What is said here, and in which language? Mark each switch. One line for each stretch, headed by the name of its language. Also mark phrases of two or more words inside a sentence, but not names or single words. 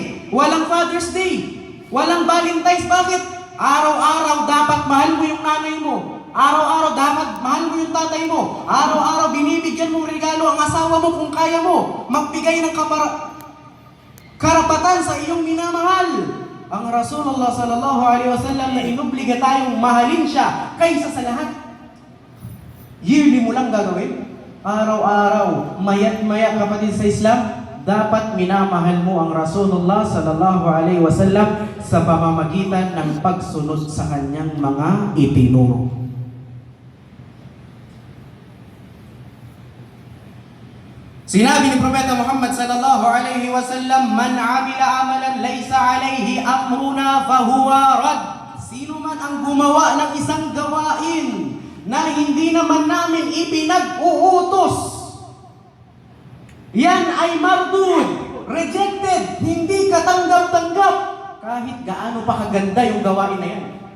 Filipino: Walang Father's Day. Walang Valentine's. Bakit? Araw-araw dapat mahal mo yung nanay mo. Araw-araw dapat mahal mo yung tatay mo. Araw-araw binibigyan mong regalo ang asawa mo kung kaya mo. Magbigay ng karapatan sa iyong minamahal. Ang Rasulullah
Arabic: صلى الله عليه وسلم
Filipino: na inubliga tayong mahalin siya kaysa sa lahat. Yearly mo lang gagawin. Araw-araw, mayat-maya, kapatid sa Islam, dapat minamahal mo ang Rasulullah
Arabic: صلى الله عليه وسلم
Filipino: sa pamamagitan ng pagsunod sa kanyang mga itinuro. Sinabi ni Propeta Muhammad
Arabic: صلى الله عليه وسلم من عمل عملا ليس عليه أمرنا فهو رد.
Filipino: Sino man ang gumawa ng isang gawain na hindi naman namin ipinag-uutos, yan ay mardud, rejected, hindi katanggap-tanggap, kahit gaano pa kaganda yung gawain na yan.